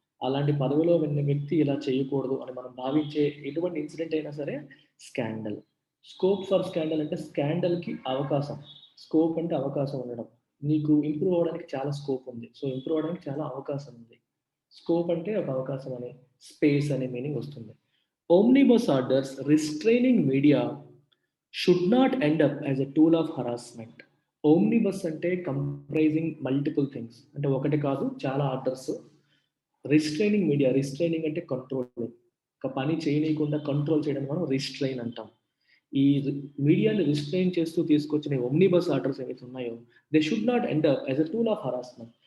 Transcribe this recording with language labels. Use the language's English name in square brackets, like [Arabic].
[Telugu] అలాంటి పదవిలో ఉన్న వ్యక్తి ఇలా చేయకూడదు అని మనం భావించే ఎటువంటి ఇన్సిడెంట్ అయినా సరే స్కాండల్. స్కోప్ ఫర్ స్కాండల్ అంటే స్కాండల్కి అవకాశం. స్కోప్ అంటే అవకాశం ఉండడం. నీకు ఇంప్రూవ్ అవ్వడానికి చాలా స్కోప్ ఉంది, సో ఇంప్రూవ్ అవ్వడానికి చాలా అవకాశం ఉంది. స్కోప్ అంటే ఒక అవకాశం అని, స్పేస్ అనే మీనింగ్ వస్తుంది. [English] Omnibus orders restraining media should not end up as a tool of harassment. [Telugu] Omnibus అంటే [English] comprising multiple things, [Telugu] అంటే ఒకటి కాదు చాలా ఆర్డర్స్. రిస్ట్రైనింగ్ మీడియా, రిస్ట్రైనింగ్ అంటే కంట్రోలింగ్, ఒక పని చేయనీయకుండా కంట్రోల్ చేయడం మనం రిస్ట్రైన్ అంటాం. ఈ మీడియాని రిస్ట్రైన్ చేస్తూ తీసుకొచ్చిన ఒమ్నిబస్ ఆర్డర్స్ ఏవైతే ఉన్నాయో, [English] They should not end up as a tool of harassment.